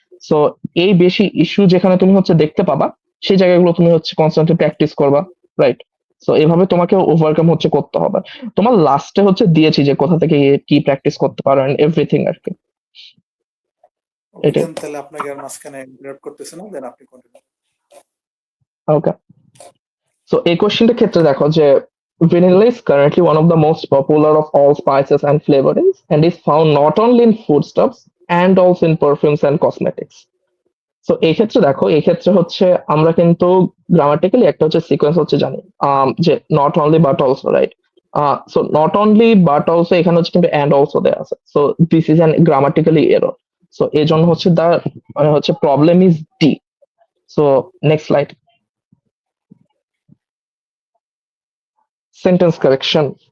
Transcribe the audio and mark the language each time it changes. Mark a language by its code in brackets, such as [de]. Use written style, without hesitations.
[bn] So এই বেশি issue যেখানে তুমি হচ্ছে দেখতে পাবা সেই জায়গাগুলো তুমি হচ্ছে কনস্ট্যান্টলি প্র্যাকটিস করবা, রাইট? সো এভাবে তোমাকে ওভারকাম হচ্ছে করতে হবে। তোমার লাস্টে হচ্ছে দিয়েছি যে কোথা থেকে কি প্র্যাকটিস করতে পারো এন্ড এভরিথিং আর কি। ওকে, এটাই। দেন তাহলে আপনাকে আর মাঝখানে ইন্টারাপ্ট করতেছে না, দেন আপনি কন্টিনিউ। ওকে, সো এই কোশ্চেনটার ক্ষেত্রে দেখো যে [en] vanilla is currently one of the most popular of all spices and flavorings and is found not only in foodstuffs and also in perfumes and cosmetics. [bn] So এই ক্ষেত্রে দেখো, এই ক্ষেত্রে হচ্ছে আমরা কিন্তু গ্রামাটিক্যালি একটা হচ্ছে সিকোয়েন্স হচ্ছে জানি, যে not only but also, right? So not only but also এখানে হচ্ছে কিন্তু এন্ড অলসো দেয়া আছে, so [en] This is an grammatically error. [bn] So এই জন্য হচ্ছে মানে হচ্ছে [en] Problem is the. [bn] So next slide. Sentence correction.